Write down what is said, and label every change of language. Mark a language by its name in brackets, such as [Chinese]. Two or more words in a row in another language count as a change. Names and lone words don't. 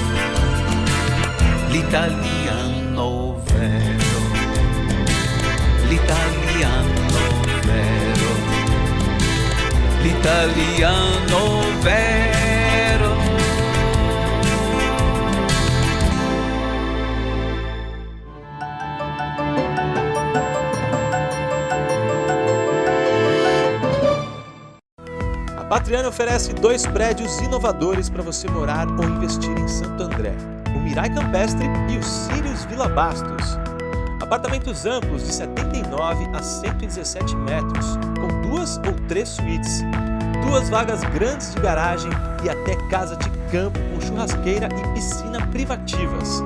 [Italian] l'italiano vero, l'italiano vero, l'italiano vero. [Portuguese] A Patriani oferece 2 prédios inovadores para você morar ou investir em Santo André: o Mirai Campestre e o Sirius Vila Bastos. Apartamentos amplos de 79 a 117 metros, com 2 ou 3 suítes, 2 vagas grandes de garagem e até casa de campo com churrasqueira e piscina privativas.